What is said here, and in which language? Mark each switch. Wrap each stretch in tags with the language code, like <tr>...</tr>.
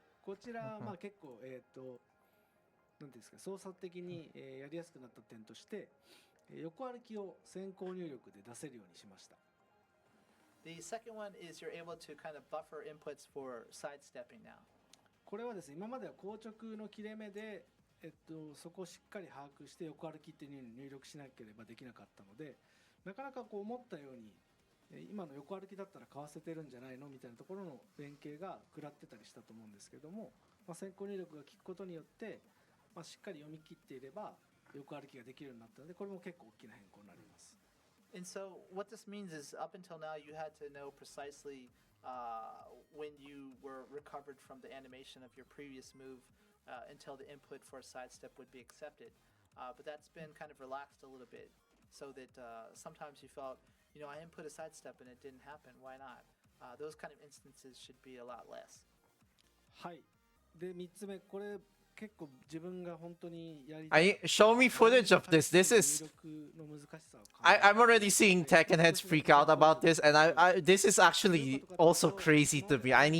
<ja>こちらはまあ結構、なんていうんですか、操作的に、やりやすくなった点として、横歩きを先行入力で出せるようにしました。</ja> <en>The second one is you're able to kind of buffer inputs for sidestepping now.</en> <ja>これはですね、今までは硬直の切れ目で、そこをしっかり把握して横歩きっていうのに入力しなければできなかったので、なかなかこう思ったように今の横歩きだったらかわせてるんじゃないのみたいなところの連携が食らってたりしたと思うんですけども、先行入力が効くことによって、しっかり読み切っていれば横歩きができるようになったので、これも結構大きな変更になります。</ja> <en>And so what this means is up until now you had to know precisely when you were recovered from the animation of your previous move until the input for a sidestep would be accepted. But that's been kind of relaxed a little bit so that sometimes you felt, I input a sidestep and it didn't happen. Why not? Those kind of instances should be a lot less.</en> <ja>はい。で、3つ目、これ結構自分が本当にやりたい。</ja> <en>Show me footage of this. This is I'm already seeing Tekken heads freak out about this, and this is actually also crazy to me.</en>